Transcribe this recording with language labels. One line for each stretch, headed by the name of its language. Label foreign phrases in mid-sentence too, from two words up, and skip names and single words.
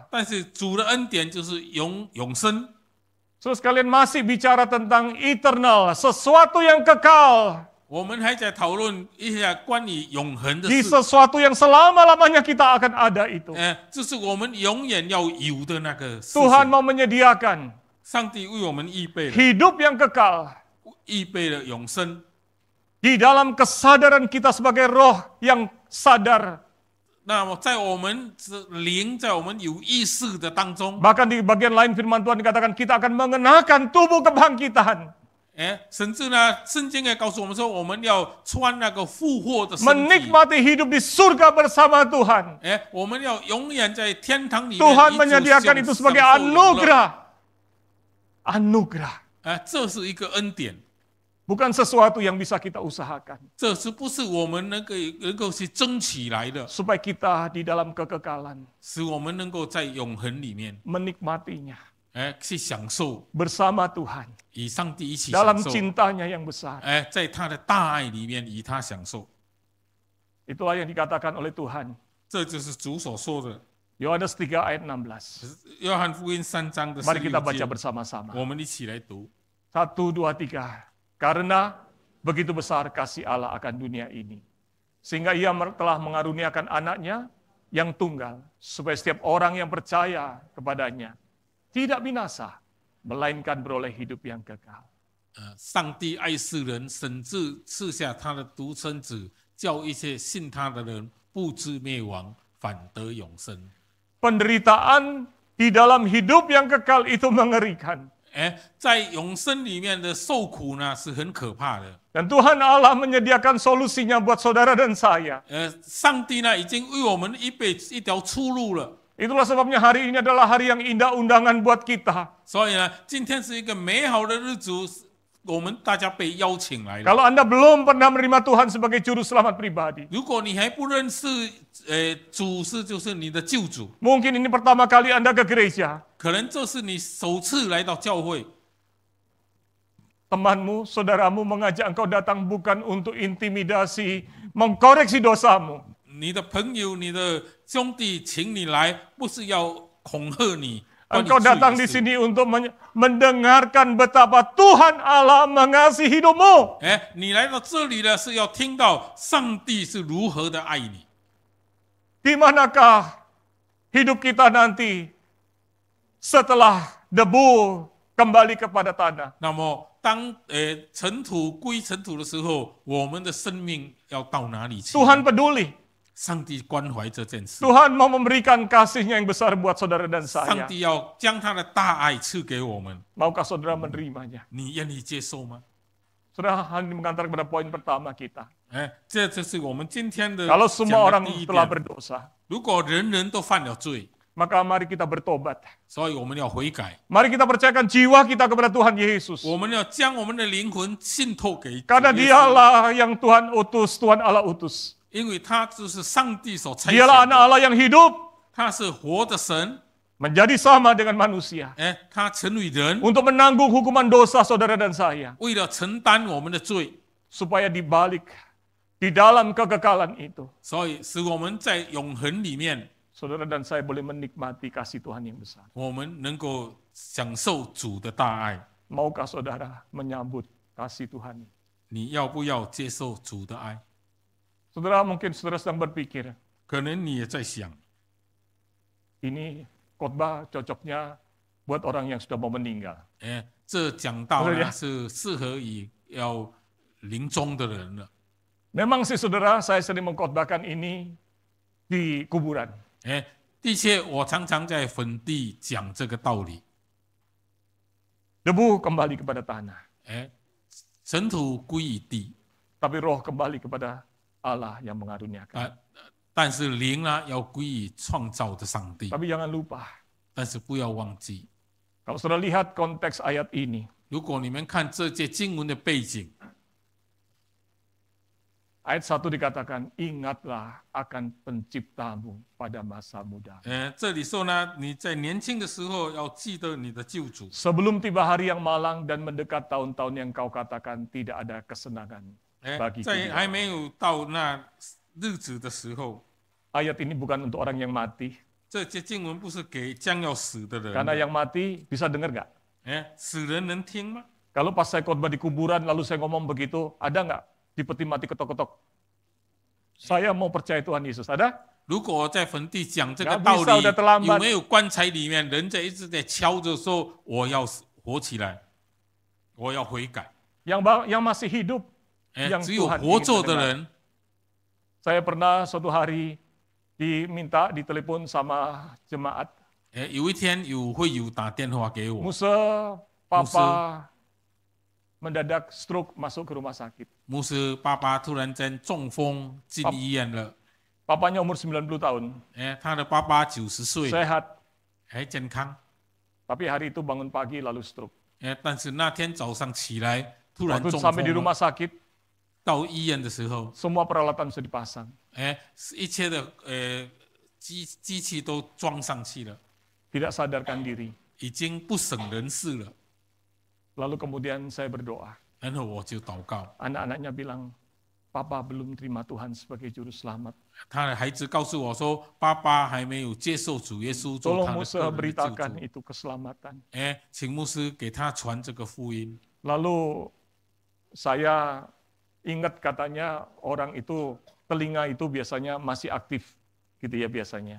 Chinese: 但是主的恩典就是永生。
Indonesian: Saudara sekalian masih bicara tentang eternal, sesuatu yang kekal,
Chinese: 我们还在讨论一下关于永恒的
Indonesian: di
Chinese: 事，
Indonesian: sesuatu yang selama-lamanya kita akan ada itu.
Chinese: 就是我们永远要有的那个事
Indonesian: Tuhan
Chinese: 情。
Indonesian: mau menyediakan
Chinese: 上帝为我们预备了，
Indonesian: hidup yang kekal
Chinese: 预备了永生。
Indonesian: di dalam kesadaran kita sebagai roh yang sadar.
Chinese: 那么在我们灵，在我们有意识的当中，
Indonesian: Bahkan di bagian lain firman Tuhan dikatakan kita akan mengenakan tubuh kebangkitan,
Chinese: 甚至呢，圣经也告诉我们说，我们要穿那个复活的身体，
Indonesian: menikmati hidup di surga bersama Tuhan.
Chinese: 我们要永远在天堂里面。
Indonesian: Tuhan menyediakan itu sebagai anugerah. Anugerah,
Chinese: 这是一个恩典，
Indonesian: bukan sesuatu yang bisa kita usahakan.
Chinese: 这是不是我们能够去争取来的，
Indonesian: Supaya kita di dalam kekekalan
Chinese: 使我们能够在永恒里面，
Indonesian: menikmatinya
Chinese: 去享受，
Indonesian: bersama Tuhan
Chinese: 与上帝一起
Indonesian: dalam
Chinese: 享受，
Indonesian: cintanya yang besar.
Chinese: 在他的大爱里面与他享受。
Indonesian: Itulah yang dikatakan oleh Tuhan.
Chinese: 这就是主所说的。
Indonesian: Yohanes 3 ayat 16.
Chinese: 约翰福音3章的
Indonesian: Mari kita baca
Chinese: 16节，
Indonesian: bersama-sama.
Chinese: 我们一起来读。
Indonesian: 1, 2, 3. Karena begitu besar kasih Allah akan dunia ini, sehingga Ia telah mengaruniakan anaknya yang tunggal, supaya setiap orang yang percaya kepadanya tidak binasa, melainkan beroleh hidup yang kekal.
Chinese: 上帝爱世人，甚至赐下他的独生子，叫一切信他的人不至灭亡，反得永生。
Indonesian: Penderitaan di dalam hidup yang kekal itu mengerikan.
Chinese: 在永生里面的受苦呢，是很可怕的。
Indonesian: Dan Tuhan Allah menyediakan solusinya buat saudara dan saya.
Chinese: 上帝呢，已经为我们预备一条出路了。
Indonesian: Itulah sebabnya hari ini adalah hari yang indah undangan buat kita.
Chinese: 所以呢，今天是一个美好的日子，我们大家被邀请来了。
Indonesian: Kalau Anda belum pernah menerima Tuhan sebagai juru selamat pribadi,
Chinese: 如果你还不认识，主就是你的救主，
Indonesian: mungkin ini pertama kali Anda ke gereja.
Chinese: 可能这是你首次来到教会。
Indonesian: Temanmu, saudaramu mengajak engkau datang bukan untuk intimidasi, mengkoreksi dosamu.
Chinese: 你的朋友、你的兄弟请你来，不是要恐吓你。
Indonesian: Engkau datang di sini untuk mendengarkan betapa Tuhan Allah mengasihi hidupmu.
Chinese: 你来到这里呢，是要听到上帝是如何的爱你。
Indonesian: Di manakah hidup kita nanti setelah debu kembali kepada tanah?
Chinese: 那么，当尘土归尘土的时候，我们的生命要到哪里去？
Indonesian: Tuhan peduli.
Chinese: 上帝关怀这件事，
Indonesian: Tuhan mau memberikan kasihnya yang besar buat saudara dan
Chinese: 上
Indonesian: saya.
Chinese: 帝要将他的大爱赐给我们。
Indonesian: Maukah saudara menerimanya?
Chinese: 你愿意接受吗？
Indonesian: Saudara, hal ini mengantar kepada poin pertama kita.
Chinese: 这就是我们今天的
Indonesian: Kalau
Chinese: 讲
Indonesian: semua
Chinese: 的
Indonesian: orang
Chinese: 第一
Indonesian: telah
Chinese: 点。
Indonesian: berdosa,
Chinese: 如果人人都犯了罪，
Indonesian: maka mari kita bertobat.
Chinese: 所以我们要悔改，
Indonesian: Mari kita percayakan jiwa kita kepada Tuhan Yesus.
Chinese: 我们要将我们的灵魂信托给主
Indonesian: Karena
Chinese: 耶稣，
Indonesian: dialah yang Tuhan utus, Tuhan Allah utus.
Chinese: 因为他就是上帝所差
Indonesian: Dialah
Chinese: 遣
Indonesian: anak
Chinese: 的，
Indonesian: Allah yang hidup,
Chinese: 他是活的神，
Indonesian: menjadi sama dengan manusia.
Chinese: 他成为人，
Indonesian: Untuk menanggung hukuman dosa saudara dan saya.
Chinese: 为了承担我们的罪，
Indonesian: Supaya dibalik, di dalam kekekalan itu,
Chinese: 所以使我们在永恒里面，
Indonesian: saudara dan saya boleh menikmati kasih Tuhan yang besar.
Chinese: 我们能够享受主的大爱。
Indonesian: Maukah saudara menyambut kasih Tuhan?
Chinese: 你要不要接受主的爱？
Indonesian: Saudara, mungkin saudara sedang berpikir,
Chinese: 可能你也在想，
Indonesian: ini khotbah cocoknya buat orang yang sudah mau meninggal.
Chinese: 这讲道
Indonesian: Betul
Chinese: 呢
Indonesian: ya?
Chinese: 是适合于要临终的人了。
Indonesian: Memang sih saudara, saya sering mengkhotbahkan ini di kuburan.
Chinese: 的确，我常常在坟地讲这个道理。
Indonesian: Debu kembali kepada tanah,
Chinese: 尘土归于地，
Indonesian: tapi roh kembali kepada Allah yang mengaruniakan.
Chinese: 但但是灵呢要归于创造的上帝。
Indonesian: Tapi jangan lupa,
Chinese: 但是不要忘记，
Indonesian: kalau saudara lihat konteks ayat ini,
Chinese: 如果你们看这节经文的背景，
Indonesian: ayat 1 dikatakan, ingatlah akan penciptamu pada masa muda.
Chinese: 这里说呢，你在年轻的时候要记得你的救主。
Indonesian: Sebelum tiba hari yang malang dan mendekat tahun-tahun yang kau katakan tidak ada kesenangan bagi
Chinese: 在还没有到那日子的时候，
Indonesian: Ayat ini bukan untuk orang yang mati,
Chinese: 这节经文不是给将要死的人
Indonesian: karena
Chinese: 的。
Indonesian: yang mati bisa dengar nggak?
Chinese: 死人能听吗？
Indonesian: Kalau pas saya khotbah di kuburan lalu saya ngomong begitu, ada nggak di peti mati ketok-ketok? Saya mau percaya Tuhan Yesus, ada?
Chinese: 如果在坟地讲这个
Indonesian: Nggak
Chinese: 道
Indonesian: bisa, udah
Chinese: 理，
Indonesian: terlambat.
Chinese: 有没有棺材里面人在一直在敲着说我要活起来，我要悔改？
Indonesian: Yang masih hidup, yang
Chinese: 只有
Indonesian: Tuhan
Chinese: 活
Indonesian: ingin
Chinese: 着的
Indonesian: mendengar.
Chinese: 人。
Indonesian: Saya pernah suatu hari diminta ditelepon sama jemaat,
Chinese: 有一天会友打电话给我，
Indonesian: Musa, Papa mendadak stroke masuk ke rumah sakit.
Chinese: 牧师爸爸突然间中风进医院了。
Indonesian: Papanya umur 90 tahun,
Chinese: 他的爸爸90岁，
Indonesian: sehat,
Chinese: 还健康。
Indonesian: tapi hari itu bangun pagi lalu stroke.
Chinese: 但是那天早上起来突然
Indonesian: Waktu
Chinese: 中
Indonesian: sampai di
Chinese: 风
Indonesian: rumah
Chinese: 了。
Indonesian: sakit,
Chinese: 到医院的时候，
Indonesian: semua peralatan sudah dipasang.
Chinese: 一切的机器都装上去了，
Indonesian: Tidak sadarkan diri.
Chinese: 已经不省人事了。
Indonesian: Lalu kemudian saya berdoa.
Chinese: 然后我就祷告，
Indonesian: Anak-anaknya bilang, Papa belum terima Tuhan sebagai juru selamat.
Chinese: 他的孩子告诉我说，爸爸还没有接受主耶稣做
Indonesian: Tolong
Chinese: 他的
Indonesian: Musa
Chinese: 个人的救
Indonesian: beritakan
Chinese: 主。
Indonesian: itu keselamatan.
Chinese: 请牧师给他传这个福音。
Indonesian: Lalu saya ingat katanya orang itu, telinga itu biasanya masih aktif gitu ya biasanya.